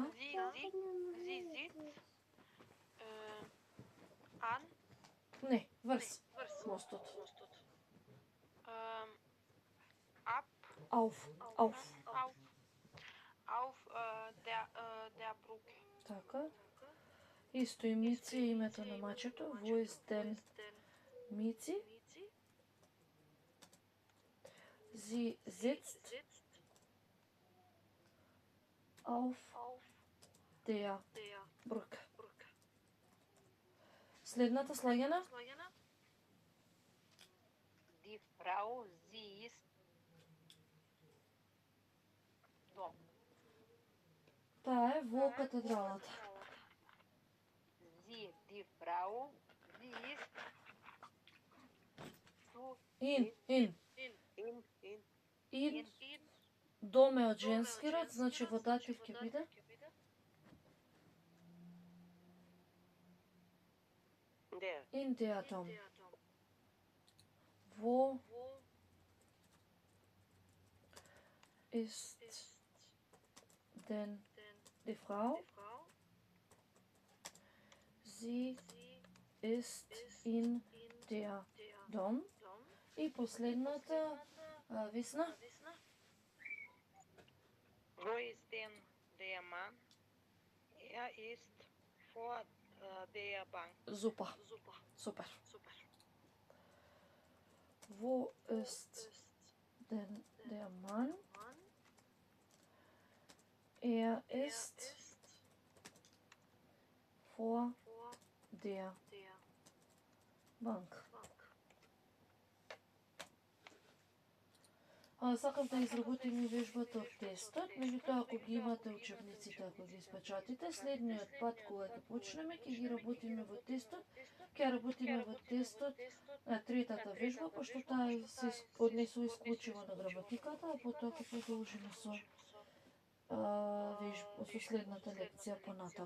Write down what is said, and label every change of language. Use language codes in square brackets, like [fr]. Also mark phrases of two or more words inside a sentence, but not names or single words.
[de] Sie sitzt, an, [mk] Не, врз. Мостот. [de] Ап, Auf. auf der Brücke. [mk] Така. Исто и Мици е името на мачето. [de] Wo ist denn Mizi? Sie sitzt auf der Brücke. [mk] Следната слагена. [de] Die Frau, sie ist dom. [mk] Таа е во катедралата. [de] Die Frau, sie ist zu In. [mk] Дом е од женски род, значи во датив ќе биде. [de] Де. In der Dom. Wo ist denn Die Frau. Sie ist in der Dom. [mk] И последната, Весна. [de] Wo ist denn der Mann? Er ist vor der Bank. Super. Super. Wo ist denn der Mann? Er ist vor der Bank. [mk] Сакам да изработиме вежбата од тестот, меѓутоа ако ги имате учебниците, ако ги испечатите, следниот пат кога ќе почнеме, ќе ги работиме во тестот, ќе работиме во тестот на третата вежба, пошто таа се однесува исклучиво на граматиката, а потоа ќе продолжиме со следната лекција понатаму.